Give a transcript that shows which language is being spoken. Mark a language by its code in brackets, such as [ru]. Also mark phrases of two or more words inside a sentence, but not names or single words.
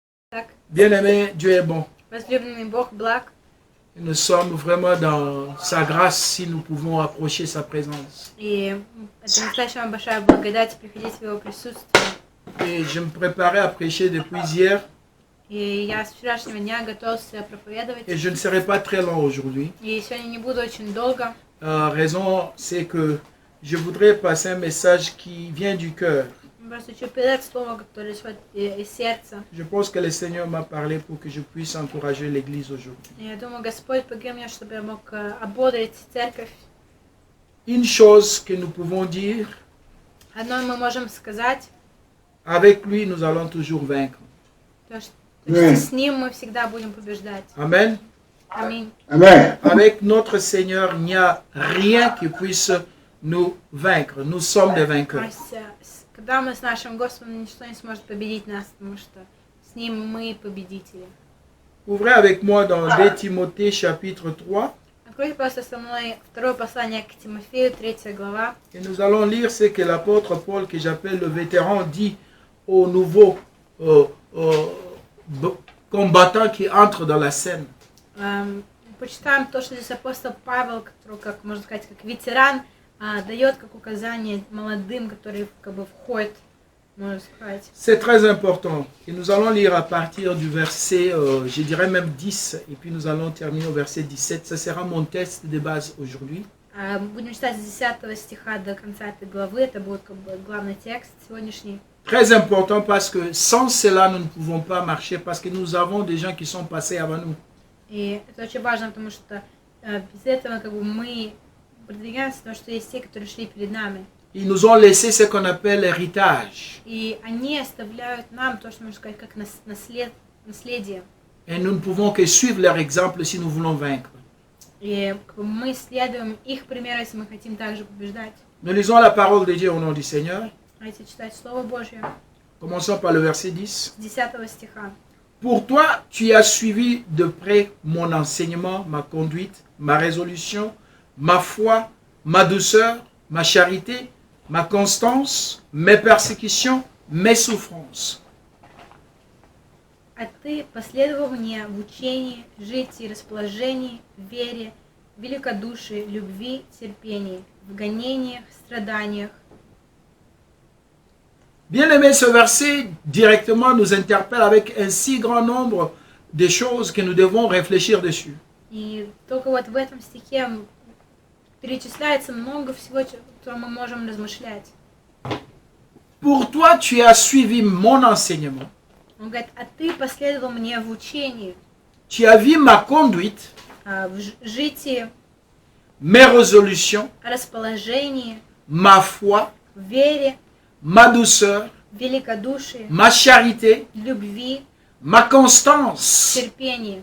[ru] Так, [fr] Bien-aimé, Dieu est bon. [ru] возлюбленный Бог благ, [fr] Et nous sommes vraiment dans sa grâce si nous pouvons approcher sa présence. [ru] и это настоящая большая благодать приходить в Его присутствие. [fr] Et je me préparais à prêcher depuis hier [ru] И я с вчерашнего дня готовился проповедовать. [fr] et je ne serai pas très long aujourd'hui. [ru] И сегодня не буду очень долго. [fr] Raison, c'est que je voudrais passer un message qui vient du cœur. [ru] Просто хочу передать слово, которое исходит из сердца. [fr] Je pense que le Seigneur m'a parlé pour que je puisse encourager l'Église aujourd'hui. [ru] Я думаю, Господь повел меня, чтобы я мог ободрить церковь. [fr] Une chose que nous pouvons dire, [ru] Одно мы можем сказать, [fr] avec lui nous allons toujours vaincre. [ru] то, что с Ним мы всегда будем побеждать. [fr] Amen. [ru] Аминь. [fr] Amen. Avec notre Seigneur, il n'y a rien qui puisse nous vaincre. Nous sommes des vainqueurs. [ru] Когда мы с нашим Господом, ничто не сможет победить нас, потому что с Ним мы победители. [fr] Ouvrez avec moi dans 2 Timothée chapitre 3 [ru] Откройте просто со мной второе послание к Тимофею, 3 глава. [fr] et nous allons lire ce que l'apôtre Paul, que j'appelle le vétéran, dit aux nouveaux combattants qui entrent dans la scène. [ru] Почитаем то, что здесь апостол Павел, который, как можно сказать, как ветеран, дает как указание молодым, которые как бы входят, можно сказать. [fr] C'est très important. Et nous allons lire à partir du verset, je dirais même 10, et puis nous allons terminer au verset 17. Ça sera mon texte de base aujourd'hui. [ru] Будем читать с 10 стиха до конца этой главы. Это будет как бы главный текст сегодняшний. [fr] Très important parce que sans cela, nous ne pouvons pas marcher parce que nous avons des gens qui sont passés avant nous. [ru] И это очень важно, потому что без этого как бы мы продвигаемся, потому что есть те, которые шли перед нами. [fr] Ils nous ont laissé ce qu'on appelle l'héritage. [ru] И они оставляют нам то, что можно сказать, как наследие. [fr] Et nous ne pouvons que suivre leur exemple si nous voulons vaincre. [ru] И как бы мы следуем их примеру, если мы хотим также побеждать. [fr] Nous lisons la parole de Dieu au nom du Seigneur. [ru] Давайте читать Слово Божье. [fr] Commençons par le verset 10. [ru] С 10 стиха. [fr] Pour toi, tu as suivi de près mon enseignement, ma conduite, ma résolution, ma foi, ma douceur, ma charité, ma constance, mes persécutions, mes souffrances. [ru] А ты последовал мне в учении, житии, расположении, вере, великодушии, любви, терпении, в гонениях, страданиях. [fr] Bien aimé, ce verset directement nous interpelle avec un si grand nombre de choses que nous devons réfléchir dessus. [ru] И только вот в этом стихе перечисляется много всего, о чем мы можем размышлять. [fr] Pour toi, tu as suivi mon enseignement. [ru] Он говорит, а ты последовал мне в учении, [fr] Tu as vu ma conduite, [ru] в житии, [fr] mes résolutions, [ru] расположении, [fr] ma foi, [ru] в вере, [fr] ma douceur, [ru] в великодушии, [fr] ma charité, [ru] любви, [fr] ma constance, [ru] терпении,